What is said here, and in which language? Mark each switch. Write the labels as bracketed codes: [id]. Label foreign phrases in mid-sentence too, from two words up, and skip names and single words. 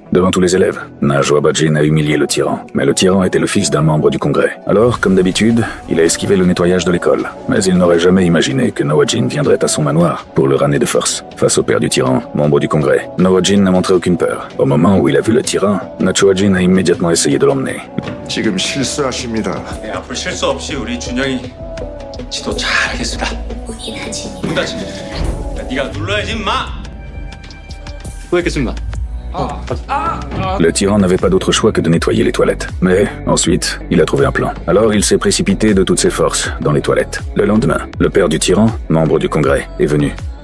[fr] Devant tous les élèves, Najo Abadjin a humilié le tyran. Mais le tyran était le fils d'un membre du Congrès. Alors, comme d'habitude, il a esquivé le nettoyage de l'école. Mais il n'aurait jamais imaginé que Naojin viendrait à son manoir pour le ramener de force. Face au père du tyran, membre du Congrès, Naojin n'a montré aucune peur. Au moment où il a vu le tyran, Nachoajin a immédiatement essayé de l'emmener. [ko] 지금 실수하십니다. 네, 앞으로 실수 없이 우리 준영이 지도 잘하겠습니다. 문 닫히네. 야, 네가 눌러야지 임마. 수고했겠습니다. [fr] Le tyran n'avait pas d'autre choix que de nettoyer les toilettes. Mais ensuite, il a trouvé un plan. Alors il s'est précipité de toutes ses forces dans les toilettes. Le lendemain, le père du tyran, membre du Congrès, est venu.